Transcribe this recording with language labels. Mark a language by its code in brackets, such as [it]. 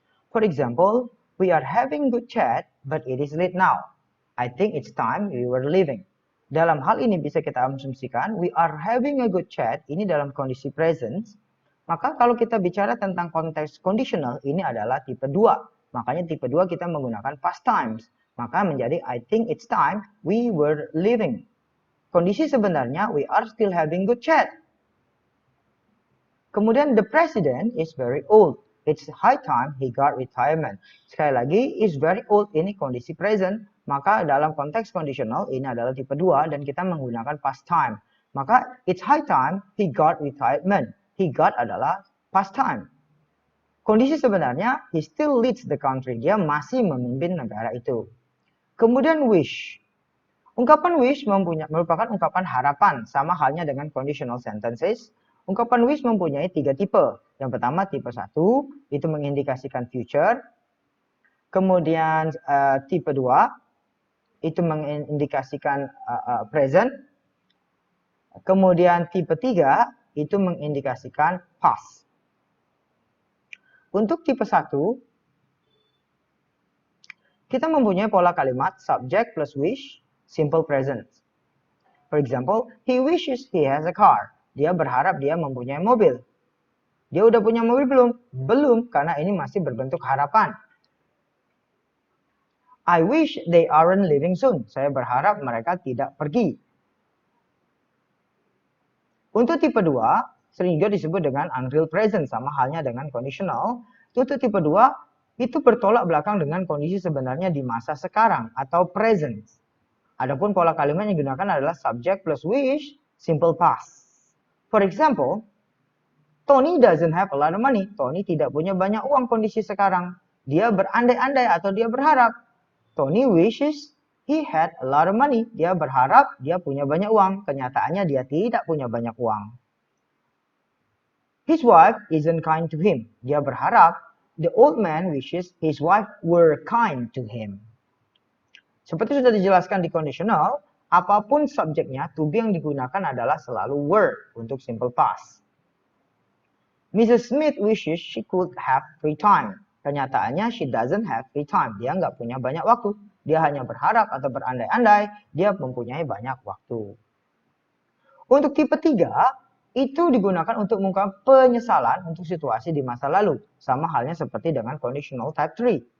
[en] For example, we are having good chat, but it is late now. I think it's time we were leaving. [id] Dalam hal ini bisa kita asumsikan, [en] we are having a good chat, [id] ini dalam kondisi present. Maka kalau kita bicara tentang konteks conditional, ini adalah tipe 2. Makanya tipe 2 kita menggunakan past times. Maka menjadi [en] I think it's time we were leaving. [id] Kondisi sebenarnya, [en] we are still having good chat. [id] Kemudian [en] the president is very old. It's high time he got retirement. [id] Sekali lagi, [en] is very old [id] ini kondisi present. Maka dalam konteks conditional ini adalah tipe 2 dan kita menggunakan past time. Maka [en] it's high time he got retirement. He got [id] adalah [en] past time. [id] Kondisi sebenarnya [en] he still leads the country. [id] Dia masih memimpin negara itu. Kemudian wish. Ungkapan wish merupakan ungkapan harapan, sama halnya dengan conditional sentences. Ungkapan wish mempunyai 3 tipe. Yang pertama tipe 1, itu mengindikasikan future. Kemudian tipe 2, itu mengindikasikan present. Kemudian tipe 3, itu mengindikasikan past. Untuk tipe 1, kita mempunyai pola kalimat subject plus wish, simple present. [en] For example, he wishes he has a car. [id] Dia berharap dia mempunyai mobil. Dia udah punya mobil belum? Belum, karena ini masih berbentuk harapan. [en] I wish they aren't leaving soon. [id] Saya berharap mereka tidak pergi. Untuk tipe 2, sering juga disebut dengan unreal present, sama halnya dengan conditional. Untuk tipe 2, itu bertolak belakang dengan kondisi sebenarnya di masa sekarang atau present. Adapun pola kalimat yang digunakan adalah subject plus wish, simple past. [en] For example, Tony doesn't have a lot of money. [id] Tony tidak punya banyak uang kondisi sekarang. Dia berandai-andai atau dia berharap. [en] Tony wishes he had a lot of money. [id] Dia berharap dia punya banyak uang. Kenyataannya dia tidak punya banyak uang. [en] His wife isn't kind to him. [id] Dia berharap [en] the old man wishes his wife were kind to him. [id] Seperti sudah dijelaskan di conditional, apapun subjeknya, to be yang digunakan adalah selalu were untuk simple past. Mrs. [en] Smith wishes she could have free time. [id] Kenyataannya [en] she doesn't have free time. [id] Dia nggak punya banyak waktu. Dia hanya berharap atau berandai-andai dia mempunyai banyak waktu. Untuk tipe 3, itu digunakan untuk mengungkapkan penyesalan untuk situasi di masa lalu. Sama halnya seperti dengan conditional type 3.